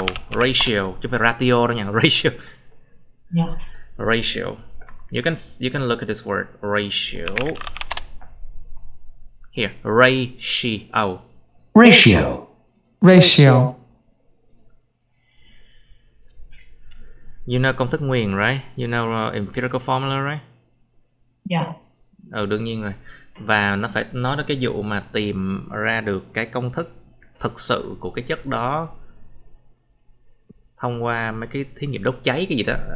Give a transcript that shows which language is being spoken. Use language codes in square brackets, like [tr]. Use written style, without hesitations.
[vi] Ratio chứ phải ratio đâu nha, ratio. [en] Yeah. Ratio. You can look at this word ratio. Here, ratio. You know công thức nguyên, right? You know empirical formula, right? Yeah. [vi] Đương nhiên rồi. Và nó phải nói đến cái vụ mà tìm ra được cái công thức thực sự của cái chất đó thông qua mấy cái thí nghiệm đốt cháy cái gì đó.